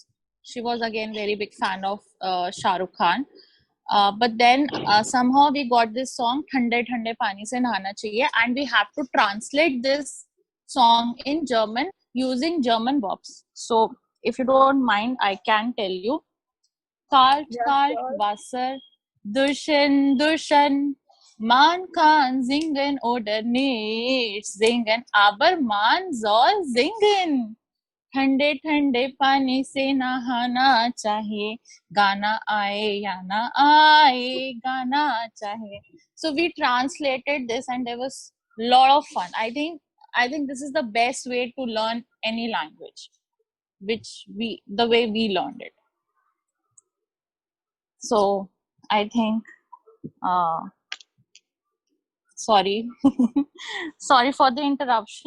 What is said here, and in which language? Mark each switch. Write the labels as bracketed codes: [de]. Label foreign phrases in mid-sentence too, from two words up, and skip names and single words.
[en] She was again very big fan of Shah Rukh Khan. But then somehow we got this song "Thande Thande Pani Se Nahana Chahiye" and we have to translate this song in German using German verbs. So if you don't mind, I can tell you: [de] Kalt, [en] Yeah, [de] kalt, [en] sure. [de] Wasser, duschen, duschen. Man kann singen oder nicht singen, aber man soll singen. [hi] ठंडे ठंडे पानी से नहाना चाहिए गाना आए या ना आए गाना चाहिए. [en] So we translated this and there was lot of fun. I think this is the best way to learn any language, which we the way we learned it. So I think uh sorry sorry for the interruption.